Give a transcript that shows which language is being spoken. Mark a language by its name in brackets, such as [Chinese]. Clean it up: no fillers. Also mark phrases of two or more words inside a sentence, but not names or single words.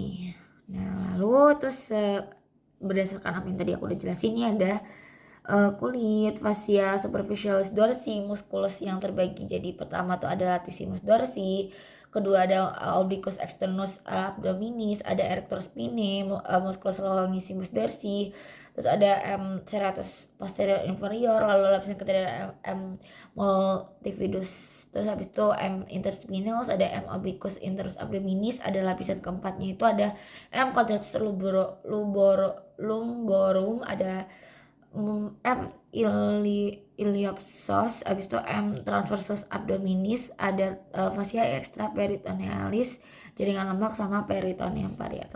[Indonesian] Nah, lalu terus berdasarkan apa yang tadi aku udah jelasin, ini ada kulit, [Latin] fascia superficialis dorsi, [Indonesian] musculus yang terbagi jadi pertama tuh ada [Latin] latissimus dorsi, [Indonesian] kedua ada [Latin] obliquus externus abdominis, ada erector spinae, musculus longissimus dorsi, [Indonesian] terus ada [Latin] M serratus posterior inferior, [Indonesian] lalu lapisan ketiga ada [Latin] M multifidus, [Indonesian] terus habis itu [Latin] M interspinalis, [Indonesian] ada [Latin] M obliquus internus abdominis, [Indonesian] ada lapisan keempatnya itu ada [Latin] M quadratus lumborum, ada M iliopsoas, [Indonesian] habis itu [Latin] M transversus abdominis, ada fascia extraperitonealis, [Indonesian] jaringan lemak sama [Latin] peritoneum parietal.